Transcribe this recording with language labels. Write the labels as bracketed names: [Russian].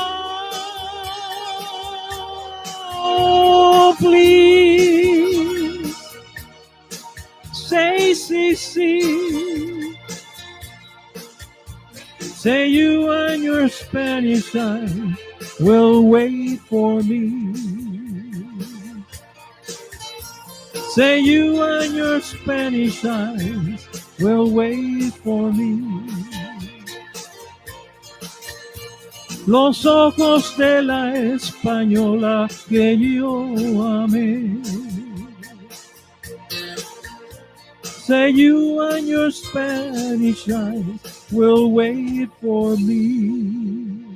[English] Oh, please say, say you and your Spanish eyes will wait for me. Say you and your Spanish eyes will wait for me. [Spanish] Los ojos de la española que yo amé. [English] Say you and your Spanish eyes will wait for me.